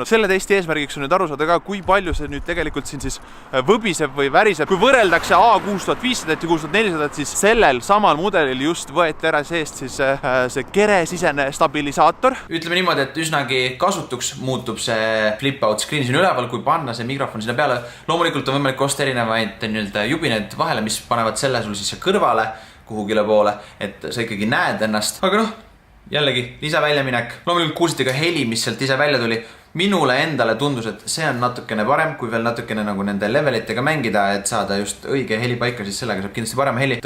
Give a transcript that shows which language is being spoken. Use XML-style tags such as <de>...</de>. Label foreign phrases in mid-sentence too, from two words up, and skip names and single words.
<et>Selle testi eesmärgiks on nüüd aru saada ka, kui palju see nüüd tegelikult siin siis võbiseb või väriseb. Kui võrreldakse A6500 ja 6400, siis sellel samal mudelil just võeti ära seest siis see keresisene stabilisaator. Ütleme niimoodi, et üsnagi kasutuks muutub see</et> <en>flip-out screen</en> <et>siin üleval, kui panna see mikrofon sinna peale. Loomulikult on võimalik osta erinevaid jubineid vahele, mis panevad selle sul siis kõrvale kuhugile poole, et sa ikkagi näed ennast. Aga jällegi lisaväljaminek. Loomulikult kuulsite ka heli, mis sealt ise välja tuli. Minule endale tundus, et see on natukene parem, kui veel natukene nagu nende levelitega mängida, et saada just õige heli paika, siis sellega saab kindlasti parem heli.</et>